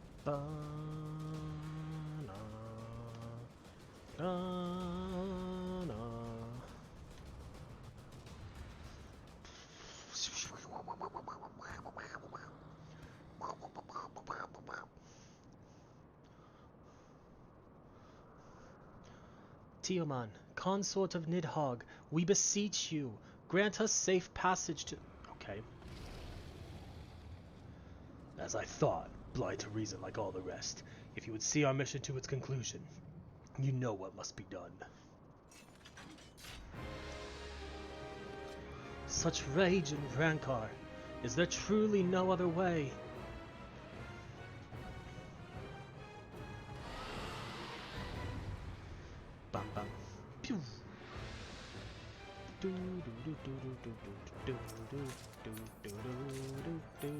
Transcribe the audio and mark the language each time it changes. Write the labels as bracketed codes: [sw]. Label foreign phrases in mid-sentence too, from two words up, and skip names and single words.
[en] ba na na na. Tiaman, consort of Nidhogg, we beseech you, grant us safe passage to... Okay. As I thought, blind to reason like all the rest. If you would see our mission to its conclusion, you know what must be done. Such rage and rancor. Is there truly no other way? Bam bam. Pew. Do do do do do do do do do do do do do.